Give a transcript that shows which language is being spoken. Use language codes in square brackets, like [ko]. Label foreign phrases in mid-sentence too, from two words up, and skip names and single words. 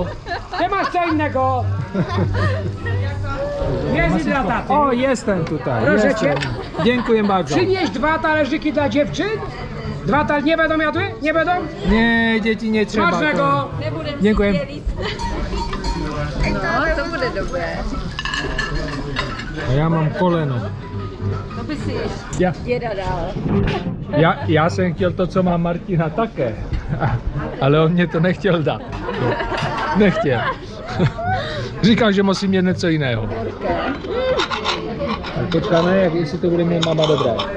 [pl] Ty masz co innego. Jest dla taty. O, jestem tutaj. Proszę jestem. cię. Dziękuję bardzo. Przynieś 2 talerzyki dla dziewczyn. 2 talerzyki nie będą jadły? Nie będą? Nie, dzieci nie trzeba. Smacznego. Dziękuję. [cs] No, to bude dobré. A já mám koleno. To by si Já, děda dal. já jsem chtěl to, co má Martina také, ale on mě to nechtěl dát. Nechtěl. Říkal, že musím mít něco jiného. Tak počkáme, jak jestli to bude mít máma dobré.